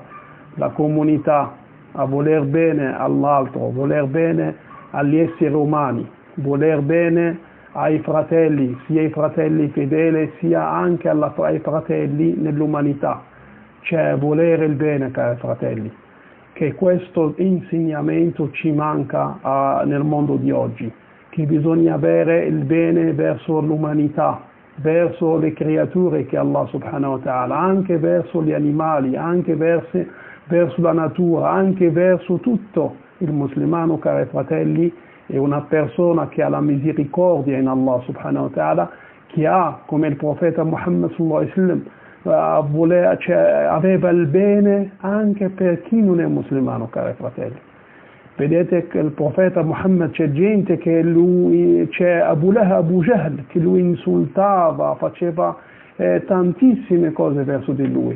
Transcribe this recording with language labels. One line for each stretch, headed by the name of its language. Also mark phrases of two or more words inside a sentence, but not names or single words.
Italian: La comunità a voler bene all'altro, voler bene agli esseri umani, voler bene ai fratelli, sia ai fratelli fedeli sia anche ai fratelli nell'umanità. Cioè volere il bene, cari fratelli, che questo insegnamento ci manca nel mondo di oggi, che bisogna avere il bene verso l'umanità, verso le creature che Allah
Arabic: سبحانه وتعالى,
Italian: anche verso gli animali, anche verso la natura, anche verso tutto. Il musulmano, cari fratelli, è una persona che ha la misericordia in Allah
Arabic: سبحانه وتعالى,
Italian: che ha, come il profeta Muhammad
Arabic: صلى الله عليه وسلم,
Italian: aveva il bene anche per chi non è musulmano, cari fratelli. Vedete che il profeta Muhammad, c'è gente che c'è Abu Jahl, che lui insultava, faceva tantissime cose verso di lui.